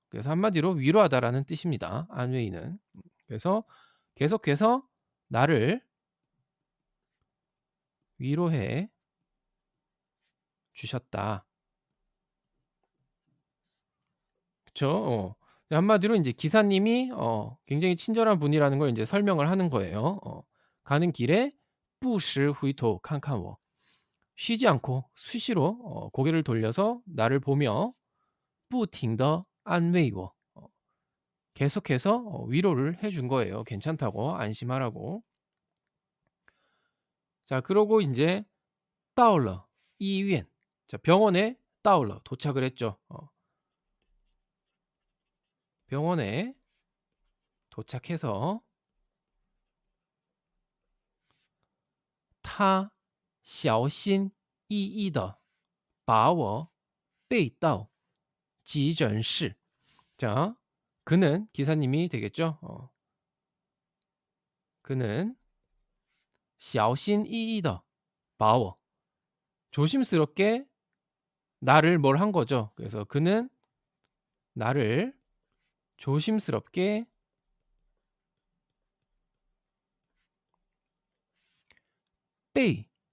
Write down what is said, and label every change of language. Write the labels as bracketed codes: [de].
[ko] 그래서 한마디로 위로하다라는 뜻입니다. 안위는. 그래서 계속해서 나를 위로해 주셨다. 그쵸. 한마디로 인제 기사님이 굉장히 친절한 분이라는 걸 인제 설명을 하는 거예요. [zh] 가는 길에 不时回头看看我. [ko] 쉬지 않고 수시로 고개를 돌려서 나를 보며 [zh] 不停地安慰我. [ko] 계속해서 위로를 해준 거예요. 괜찮다고 안심하라고. 자, 그러고 인제 [zh] 到了医院. [ko] 자, 병원에 [zh] 到了 [ko] 도착을 했죠. 병원에 도착해서 [zh] 他小心翼翼地把我背到急诊室. [ko] 자, 그는 기사님이 되겠죠. 그는 [zh] 小心翼翼地把我 [ko] 조심스럽게 나를 뭘 한 거죠. 그래서 그는 나를 조심스럽게 背.